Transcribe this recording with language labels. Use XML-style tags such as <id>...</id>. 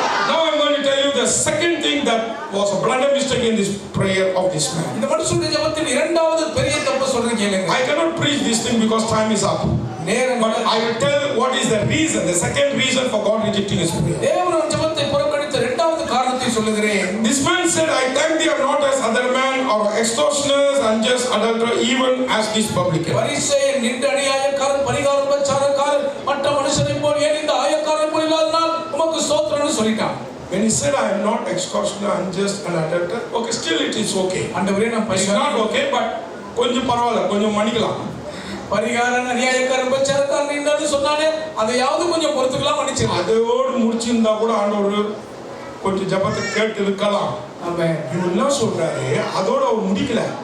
<en>Now I'm going to tell you the second thing that was a blunder mistake in this prayer of this man.</en> <ta>இந்த மனுஷனுடைய ஜெபத்தின் இரண்டாவது பெரிய தப்பு சொல்றேன் கேளுங்க.</ta> <en>I cannot preach this thing because time is up. But I will tell what is the reason, the second reason for God rejecting his prayer.</en> <ta>தேவன் ஜெபத்தை புறக்கணித்த இரண்டாவது காரணத்தை சொல்லுகிறேன்.</ta> <en>This man said, I thank thee not as other men or extortioners, unjust, adulterers, even as this publican.</en> <ta>பரிசேயன் நின்ற அநியாயக்காரன், பரிகார உபச்சாரக்காரன், மற்ற மனுஷனை போல் ஏன் இந்த ஆயக்காரன் போல் இல்லாதனால் உமக்கு ஸ்தோத்திரம்னு சொல்லிட்டான்.</ta> <en>When he said I am not extortioner, unjust and adulterer, okay, still it is okay.</en> <ta>ஆண்டவரே நான் பரிகாரம்</ta> <en>not okay, but</en> <ta>கொஞ்சம் பரவாயில்லை, கொஞ்சம் மன்னிக்கலாம். பரிகாரன் அநியாயக்காரன் உபச்சாரக்காரன் நின்றது சொன்னானே அதையாவது கொஞ்சம் பொறுத்துக்கலாம், மன்னிச்சிடலாம். அதோடு முடிச்சிருந்தா கூட ஆண்டவர் கொஞ்சம் ஜெபத்தை கேட்டு இருக்கலாம். ஆமென். இவர் என்ன சொல்றாரு, அதோட அவர் முடிக்கல.</ta>